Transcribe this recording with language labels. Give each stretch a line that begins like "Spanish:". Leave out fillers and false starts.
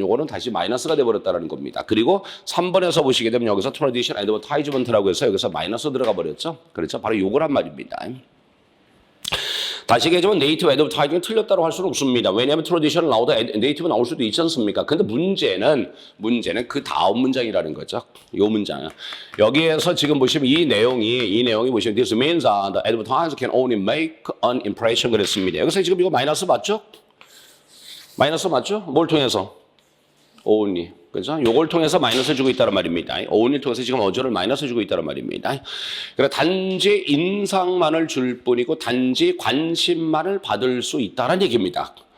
Korean: 요거는 다시 마이너스가 돼버렸다는 겁니다. 그리고 3번에서 보시게 되면 여기서 트래디셔널 애드버타이즈먼트라고 해서 여기서 마이너스 들어가 버렸죠. 그렇죠? 바로 요거란 말입니다. 다시 얘기하지만 네이티브 애드버타이징이 틀렸다고 할 수는 없습니다. 왜냐하면 트래디셔널 나오다 네이티브 나올 수도 있지 않습니까? 근데 문제는 그 다음 문장이라는 거죠. 요 문장. 여기에서 지금 보시면 이 내용이 보시면
English: this means the advertiser can only make an impression
Korean: 그랬습니다. 여기서 지금 이거 마이너스 맞죠? 마이너스 맞죠? 뭘 통해서? only. 그죠? 요걸 통해서 마이너스 주고 있다는 말입니다. only를 통해서 지금 어조를 마이너스 주고 있다는 말입니다. 그러니까 단지 인상만을 줄 뿐이고 단지 관심만을 받을 수 있다는 얘기입니다.